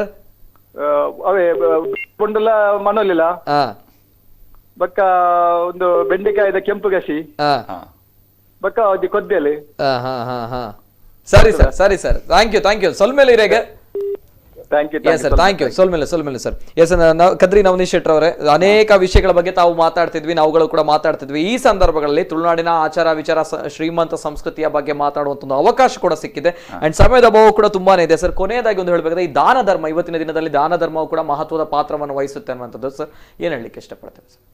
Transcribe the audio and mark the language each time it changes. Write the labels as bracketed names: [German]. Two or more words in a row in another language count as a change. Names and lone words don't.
[Tulu] ಅವೇ ಬಂಡಲ್ಲ ಮನೋಲಿಲ್ಲ ಬಕ್ಕ ಒಂದು ಬೆಂಡೆಕಾಯಿದ ಕೆಂಪು ಗಸಿ ಬಕ್ಕ ಒಂದು ಕೊದ್ದೆಲೆ [Kannada] ಸರಿ ಸರ್ [English] thank you [Tulu] ಸೊಲ್ಮೇಲೆ ಇರೇಗೆ ಸರ್ [English] thank you [Tulu] ಸೊಲ್ಮೇಲೆ ಸರ್ [Kannada] ಎಸ್ ಕದ್ರಿ ನವನೀಶ್ ಶೆಟ್ಟರ್ ಅವರೇ ಅನೇಕ ವಿಷಯಗಳ ಬಗ್ಗೆ ತಾವು ಮಾತಾಡ್ತಿದ್ವಿ ನಾವುಗಳು ಕೂಡ ಮಾತಾಡ್ತಿದ್ವಿ ಈ ಸಂದರ್ಭಗಳಲ್ಲಿ ತುಳುನಾಡಿನ ಆಚಾರ ವಿಚಾರ ಶ್ರೀಮಂತ ಸಂಸ್ಕೃತಿಯ ಬಗ್ಗೆ ಮಾತಾಡುವಂತ ಒಂದು ಅವಕಾಶ ಕೂಡ ಸಿಕ್ಕಿದೆ ಅಂಡ್ ಸಮಯದ ಅಭಾವ ಕೂಡ ತುಂಬಾನೇ ಇದೆ ಸರ್ ಕೊನೆಯದಾಗಿ ಒಂದು ಹೇಳ್ಬೇಕಾದ್ರೆ ಈ ದಾನ ಧರ್ಮ ಇವತ್ತಿನ ದಿನದಲ್ಲಿ ದಾನ ಧರ್ಮವು ಕೂಡ ಮಹತ್ವದ ಪಾತ್ರವನ್ನು ವಹಿಸುತ್ತೆ ಅನ್ನುವಂಥದ್ದು ಸರ್ ಏನ್ ಹೇಳಲಿಕ್ಕೆ ಇಷ್ಟಪಡ್ತೇವೆ ಸರ್